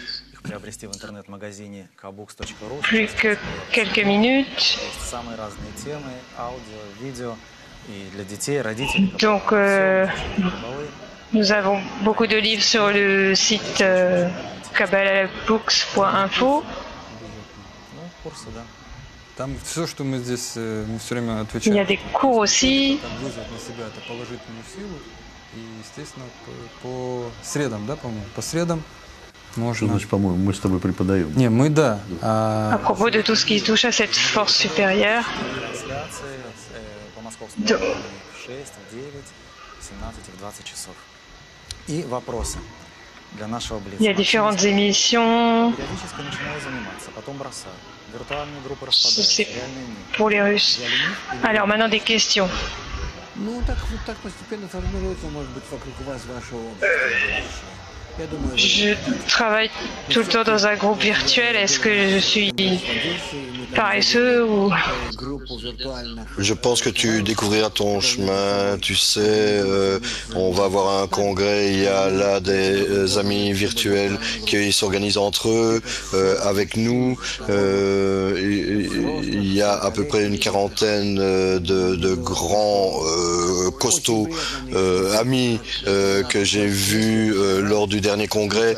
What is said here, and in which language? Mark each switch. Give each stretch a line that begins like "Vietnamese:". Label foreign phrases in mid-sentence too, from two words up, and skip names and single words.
French: Plus que quelques minutes. Donc, nous avons beaucoup de livres sur le site kabbalabooks.info.
Russian: Там все, что мы здесь мы все время
French: Il y
Russian: отвечаем.
French: a des cours aussi.
Russian: Вызвать на себя это положительную силу. И, естественно, по средам, да, по-моему? По средам можно... Значит, по-моему, мы с тобой преподаем. Не, мы да.
French: À propos de tout ce qui touche à cette force supérieure.
Russian: И вопросы для нашего
French: Il y a
Russian: близкого.
French: différentes émissions.
Russian: Периодически начинаю заниматься, потом бросаю. Виртуальные группы
French: C'est
Russian: распадаются, реальные нет.
French: pour les Russes. Alors maintenant des questions.
Russian: Ну, так постепенно формируется, может быть, вокруг вас ваше общество. Я думаю,
French: Je travaille tout le temps dans un groupe virtuel. Est-ce que je suis paresseux ou...
Russian: группу виртуальных
French: Je pense que tu découvriras ton chemin, tu sais, on va avoir un congrès, il y a là des amis virtuels qui s'organisent entre eux, avec nous, il y a à peu près une quarantaine de grands costauds amis que j'ai vus lors du dernier congrès.